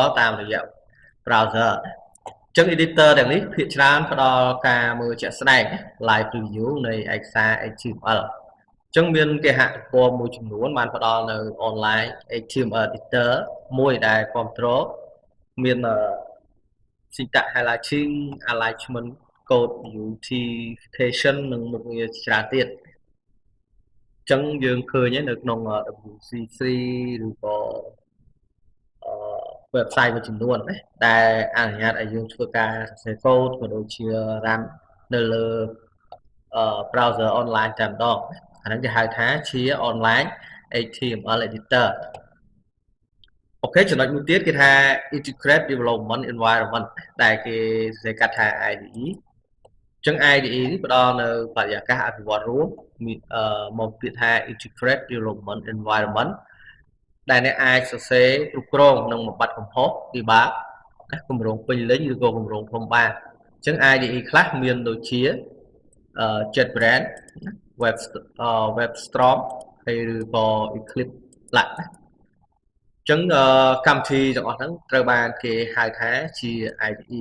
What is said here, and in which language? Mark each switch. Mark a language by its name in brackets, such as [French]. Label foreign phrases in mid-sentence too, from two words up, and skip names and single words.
[Khmer] ល់តាមរយៈ browser ចឹង editor ទាំងនេះភាគច្រើនផ្ដល់ការមើលជាក់ស្ដែង [English] live preview [Khmer] នៃឯកសារ HTML ចឹងមានគេហទំព័រមួយចំនួនបានផ្ដល់នៅ [English] online HTML editor [Khmer] មួយដែលគ្រប់គ្រងមាន [English] syntax highlighting alignment code beautification [Khmer] និងមុខងារច្រើនទៀតចឹងយើងឃើញនៅក្នុង WCC ឬក៏ website មួយចំនួនដែលអនុញ្ញាតឲ្យយើងធ្វើការសរសេរកូដក៏ដូចជា run នៅលើ [English] browser online [Khmer] តែម្ដងអាហ្នឹងគេហៅ ថាជា [English] online HTML editor [Khmer] អូខេចំណុចមួយទៀតគេថា [English] integrate development environment [Khmer] ដែលគេសរសេរកាត់ថា IDE ចឹង IDE នេះ ផ្ដល់នៅបរិយាកាសអភិវឌ្ឍរួមមកពាក្យថា [English] integrate development environment [Khmer] ដែលអ្នកអាចសរសេរគ្រប់គ្រងនិងបំបត្តិកំហុសពិបាកគម្រោងពេញលេញឬក៏គម្រោងធំបានអញ្ចឹង IDE ខ្លះមានដូចជា JetBrains WebStorm ហើយឬក៏ Eclipse Lab អញ្ចឹងកម្មវិធីទាំងអស់ហ្នឹងត្រូវបានគេហៅថាជា IDE